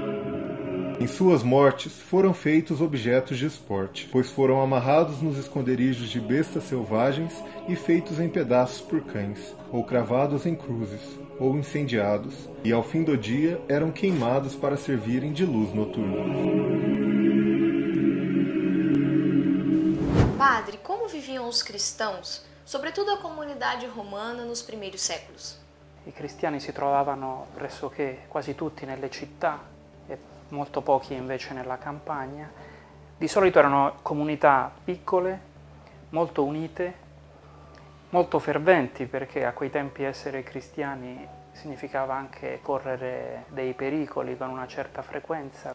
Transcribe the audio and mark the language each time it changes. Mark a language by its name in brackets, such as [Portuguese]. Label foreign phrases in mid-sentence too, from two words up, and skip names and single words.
[Portuguese] Em suas mortes foram feitos objetos de esporte, pois foram amarrados nos esconderijos de bestas selvagens e feitos em pedaços por cães, ou cravados em cruzes, ou incendiados, e ao fim do dia eram queimados para servirem de luz noturna. Padre, como viviam os cristãos, sobretudo a comunidade romana, nos primeiros séculos? [Italian] I cristiani si trovavano pressoché quasi tutti nelle città, molto pochi invece nella campagna. Di solito erano comunità piccole, molto unite, molto ferventi, perché a quei tempi essere cristiani significava anche correre dei pericoli con una certa frequenza.